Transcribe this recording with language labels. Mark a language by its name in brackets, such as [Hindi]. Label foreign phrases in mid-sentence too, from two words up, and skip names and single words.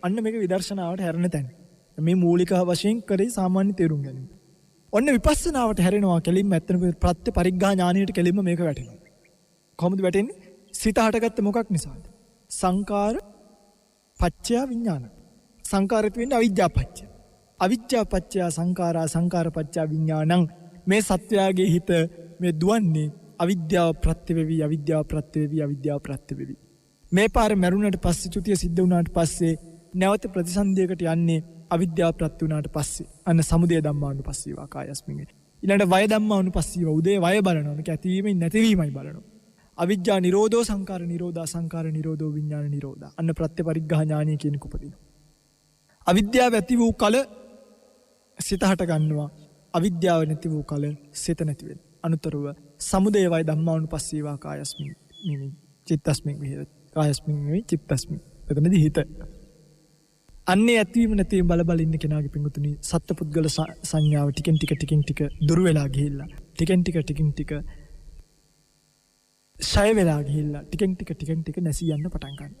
[Sinhala] අන්න මේක විදර්ශනාවට හැරෙන තැන. මේ මූලික වශයෙන් කරේ සාමාන්‍ය තේරුම් ගැනීම. ඔන්න විපස්සනාවට හැරෙනවා කෙලින්ම ඇත්තම ප්‍රත්‍ය පරිග්ගා ඥානයට කෙලින්ම මේක වැටෙනවා. කොහොමද වැටෙන්නේ? සිත හටගත්ත මොකක් නිසාද? [Pali] සංකාර පච්චය විඥාන. [Sinhala] සංකාරිත වෙන්නේ [Pali] අවිජ්ජා පච්චය. අවිජ්ජා පච්චය සංකාරා සංකාර පච්චය විඥානං. [Sinhala] මේ සත්‍යයේ හිත මේ දුවන්නේ අවිද්‍යාව ප්‍රත්‍යවේවි අවිද්‍යාව ප්‍රත්‍යවේවි අවිද්‍යාව ප්‍රත්‍යවේවි. මේ පාර මරුණට පස්සේ චුතිය සිද්ධ වුණාට පස්සේ නැවත ප්‍රතිසන්දියකට යන්නේ අවිද්‍යාව ප්‍රත්‍ය වුණාට පස්සේ. අන්න [Pali] සමුදය ධම්මානුපස්සීවා කායස්මින්. [Sinhala] ඊළඟට [Pali] වය ධම්මානුපස්සීවා [Sinhala] උදේ වය බලනවා. මේක ඇතිවීමයි නැතිවීමයි බලනවා. [Pali] අවිජ්ජා නිරෝධෝ සංකාර නිරෝධා සංකාර නිරෝධෝ විඥාන නිරෝධා. [Sinhala] අන්න ප්‍රත්‍යපරිග්ගහ ඥානය කියන කුපදිනවා. අවිද්‍යාව ඇති වූ කල සිත හට ගන්නවා. අවිද්‍යාව නැති වූ කල සිත නැති වෙනවා. අනුතරව [Pali] සමුදය වය ධම්මානුපස්සීවා කායස්මින් මිමි චිත්තස්මින් විහෙරති. කායස්මින් මිමි චිත්තස්මින්. [Sinhala] එතනදී හිත. [Pali] අන්නේ ඇතිවීම නැතිවීම බල බල ඉන්න කෙනාගේ පිංගුතුනි සත්පුද්ගල සංඥාව ටිකෙන් ටික දුර වෙලා ගිහිල්ලා ටිකෙන් ටික ෂය වෙලා ගිහිල්ලා ටිකෙන් ටික නැසී යන්න පටන් ගන්නවා.